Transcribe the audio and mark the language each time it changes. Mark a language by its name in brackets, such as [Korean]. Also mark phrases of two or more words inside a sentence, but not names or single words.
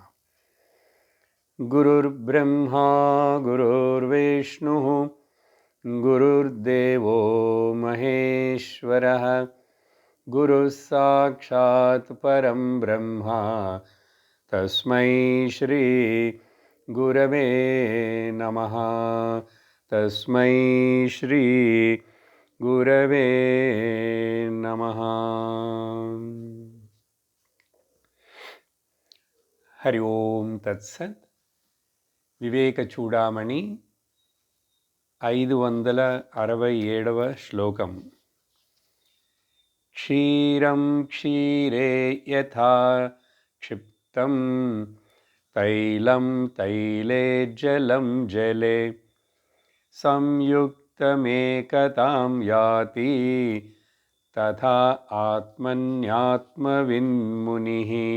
[Sanskrit] गुरुर्ब्रह्मा गुरुर्विष्णुः गुरुर्देवो महेश्वरः गुरुः साक्षात् परं ब्रह्म तस्मै श्री गुरवे नमः। तस्मै श्री गुरवे नमः। हरि ओम तत्सत्। [Telugu] వివేక చూడామణి 567వ శ్లోకం. [Sanskrit] క్షీరం క్షీరే యథా క్షిప్తం తైలం తైలే జలం జలే సంయుక్తమేకతాం యాతి తథా ఆత్మన్యాత్మవిన్మునిః.